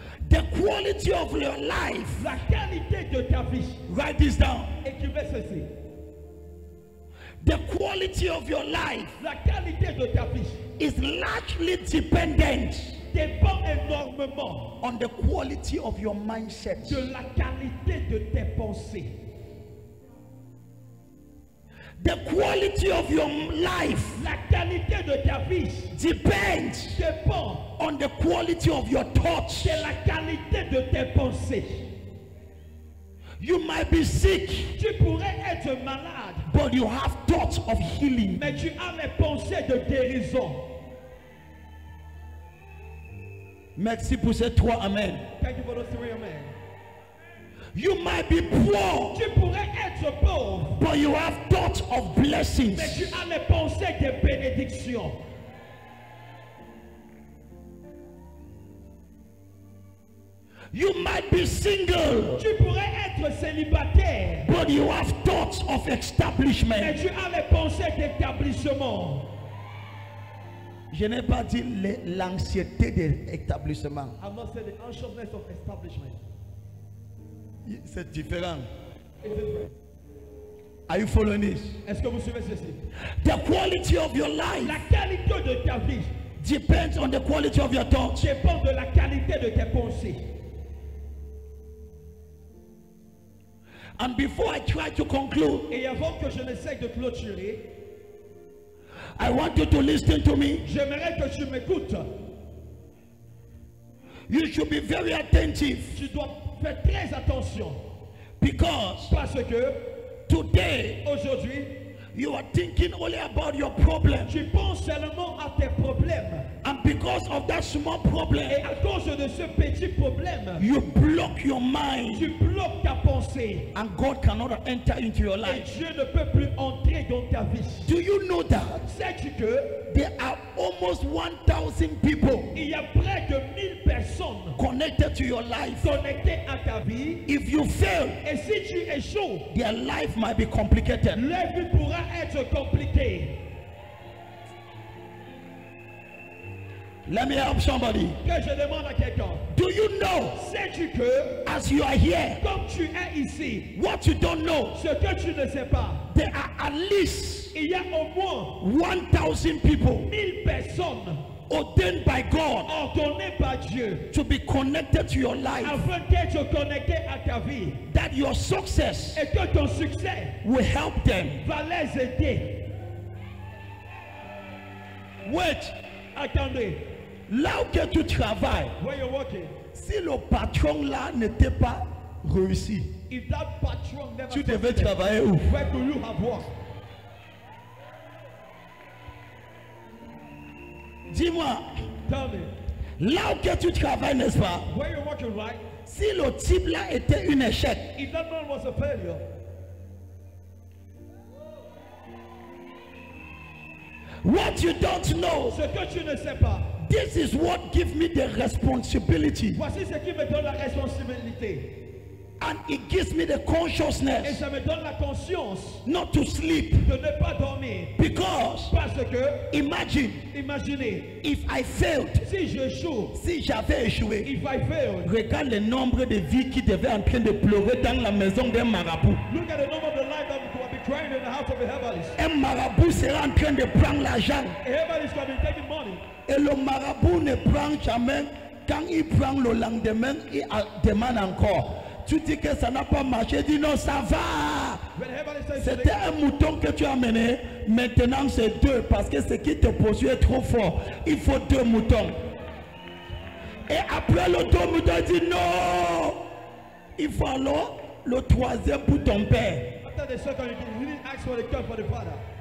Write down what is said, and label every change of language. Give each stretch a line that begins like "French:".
English: The quality of your life.
French: La qualité de ta vie.
English: Write this down.
French: Écrivez ceci.
English: The quality of your life
French: La qualité de ta vie
English: is largely dependent
French: dépend énormément
English: on the quality of your mindset.
French: de la qualité de tes pensées.
English: The quality of your life
French: La qualité de ta vie
English: depends
French: dépend
English: on the quality of your thoughts.
French: de la qualité de tes pensées.
English: You might be sick,
French: Tu pourrais être malade,
English: but you have thoughts of healing.
French: mais tu as les pensées de guérison. Merci pour ces trois amen.
English: Thank you for those three amen. You might be poor,
French: Tu pourrais être pauvre,
English: but you have thoughts of blessings.
French: mais tu as les pensées de bénédiction.
English: You might be single,
French: Tu pourrais être célibataire,
English: but you have thoughts of
French: mais
English: establishment.
French: tu as les pensées d'établissement. Je n'ai pas dit l'anxiété de l'établissement.
English: I'm not saying the anxiousness of establishment.
French: C'est différent.
English: It's different. Are you following this?
French: Est-ce que vous suivez ceci?
English: The quality of your life
French: La qualité de ta vie
English: depends on the quality of your thoughts.
French: dépend de la qualité de tes pensées.
English: And before I try to conclude,
French: Et avant que je n'essaye de clôturer,
English: I want you to listen to me.
French: j'aimerais que tu m'écoutes.
English: You should be very attentive,
French: Tu dois faire très attention
English: because
French: parce que
English: today
French: aujourd'hui,
English: you are thinking only about your problem,
French: tu penses seulement à tes problèmes.
English: and because of that small problem,
French: Et à cause de ce petit problème,
English: you block your mind,
French: tu bloques ta pensée.
English: and God cannot enter into your
French: Et
English: life.
French: Dieu ne peut plus entrer dans ta vie.
English: Do you know that
French: Sais-tu que
English: there are almost 1,000 people
French: il y a près de 1000 personnes
English: connected to your life?
French: connectées à ta vie?
English: If you fail,
French: Et si tu échoues,
English: their life might be complicated.
French: leur vie pourra être compliquée.
English: Let me help somebody.
French: Que je demande à quelqu'un,
English: Do you know,
French: sais-tu que
English: as you are here,
French: comme tu es ici,
English: what you don't know,
French: ce que tu ne sais pas,
English: there are at least
French: il y a au moins
English: 1,000 people
French: 1000 personnes
English: ordained by God
French: ordonnées par Dieu
English: to be connected to your life,
French: afin d'être connectées à ta vie
English: that your success
French: et que ton succès
English: will help them.
French: va les aider.
English: Wait,
French: Attendez, là où que tu travailles,
English: where you're working,
French: si le patron là n'était pas réussi,
English: if that patron never
French: tu devais
English: succeeded,
French: travailler où?
English: where do you have worked?
French: Dis-moi,
English: Tell me,
French: là où que tu travailles, n'est-ce pas?
English: where you're working, right?
French: Si le type là était un échec,
English: If that man was a failure, what you don't know,
French: ce que tu ne sais pas,
English: this is what gives me the responsibility,
French: voici ce qui me donne la responsabilité.
English: and it gives me the
French: Et
English: consciousness
French: ça me donne la conscience
English: not to sleep,
French: de ne pas dormir.
English: because
French: Parce que,
English: imagine
French: imaginez,
English: if I failed,
French: si j'échoue, si j'avais échoué,
English: if I failed,
French: regarde le nombre de vies qui devaient en train de pleurer dans la maison d'un marabout.
English: look at the number of the life that will be crying in the house of a herbalist.
French: Un marabout sera en train de prendre l'argent,
English: A herbalist can be taking money.
French: et le marabout ne prend jamais. Quand il prend le lendemain, il demande encore. Tu dis que ça n'a pas marché, dis non, ça va.
English: When the herbalist says
French: C'était un mouton que tu as amené, maintenant c'est deux, parce que ce qui te poursuit est trop fort. Il faut deux moutons. Et après le deux moutons, il dit non. Il faut alors le troisième pour ton père.
English: after the second, you didn't ask for the cut for the father.